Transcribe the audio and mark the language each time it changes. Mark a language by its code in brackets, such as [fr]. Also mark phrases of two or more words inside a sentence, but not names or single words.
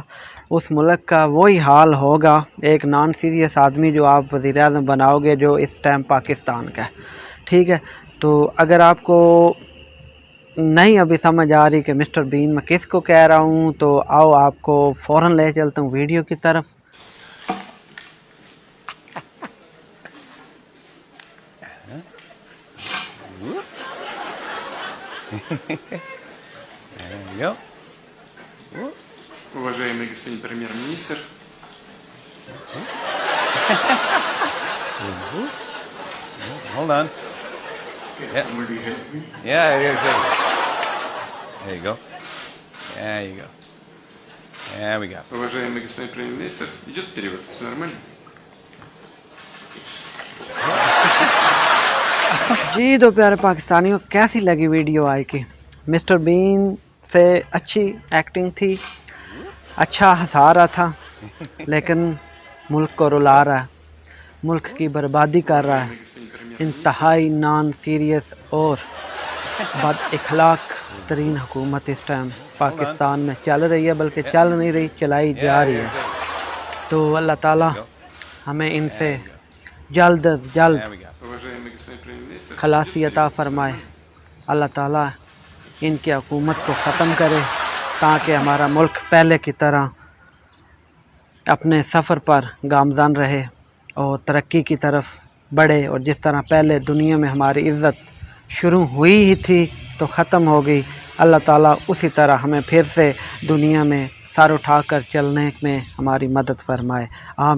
[ur] اس ملک کا وہی حال ہوگا، ایک [en] non serious [ur] آدمی جو آپ وزیر اعظم بناؤ گے جو اس ٹائم پاکستان کا ہے. ٹھیک ہے، تو اگر آپ کو نہیں ابھی سمجھ آ رہی کہ مسٹر بین میں کس کو کہہ رہا ہوں تو آؤ آپ کو فوراً لے چلتا ہوں ویڈیو کی طرف. [ru] Уважаемый господин премьер-министр, [en] Hold on. Yeah. somebody help me. Yeah, it is. There you go. There you go. There we go. [ru] Уважаемый господин премьер-министр, идет перевод, все нормально? [ur] جی تو پیارے پاکستانیو، کیسی لگی ویڈیو آج کی. مسٹر بین سے اچھی ایکٹنگ تھی، اچھا ہنسا رہا تھا، لیکن ملک کو رلا رہا ہے، ملک کی بربادی کر رہا ہے. انتہائی [en] non serious [ur] اور بد اخلاق ترین حکومت اس ٹائم پاکستان میں چل رہی ہے، بلکہ چل نہیں رہی، چلائی جا رہی ہے. تو اللہ تعالیٰ ہمیں ان سے جلد از جلد [en] There we go. [ru] Уважаемый господин премьер-министр, [ur] خلاصی عطا فرمائے. اللہ تعالیٰ ان کی حکومت کو ختم کرے تاکہ ہمارا ملک پہلے کی طرح اپنے سفر پر گامزن رہے اور ترقی کی طرف بڑھے. اور جس طرح پہلے دنیا میں ہماری عزت شروع ہوئی ہی تھی تو ختم ہو گئی، اللہ تعالیٰ اسی طرح ہمیں پھر سے دنیا میں سر اٹھا کر چلنے میں ہماری مدد فرمائے.